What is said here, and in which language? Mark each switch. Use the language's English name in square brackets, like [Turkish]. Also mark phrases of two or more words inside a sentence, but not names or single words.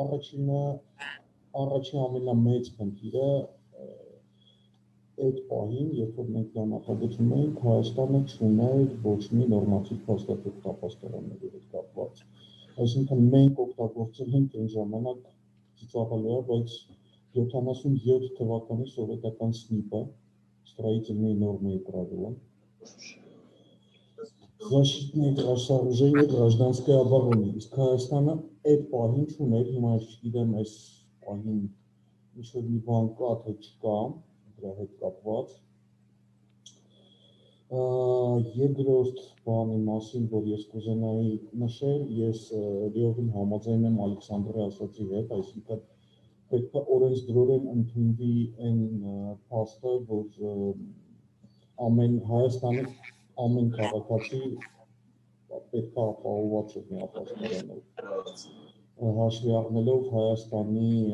[Armenian] առաջին ամենամեծ խնդիրը այդ պահին, երբ որ մենք դա նախագծում էինք, Հայաստանը չուներ ոչ մի նորմատիվ փաստաթուղթ ապաստարանների հետ կապված։ Այսինքն մենք օգտագործել ենք այն ժամանակ ծիծաղալի է, բայց 77 թվականի սովետական ՍՆԻՊ-ը, [Russian] строительные нормы и правила, защитные сооружения гражданской обороны։ [Armenian] Իսկ Հայաստանը այդ պահին չուներ, հիմա չգիտեմ այս պահին ինչ-որ մի բան կա, թե չկա, դրա հետ կապված։ Երկրորդ բանի մասին, որ ես կուզենայի նշել, ես լիովին համաձայն եմ Ալեքսանդրի ասածի հետ, այսինքն պետք է օրենսդրորեն ընդունվի այն փաստը, որ Հայաստանի ամեն քաղաքացի պետք է ապահովված լինի ապաստարանով, հաշվի առնելով Հայաստանի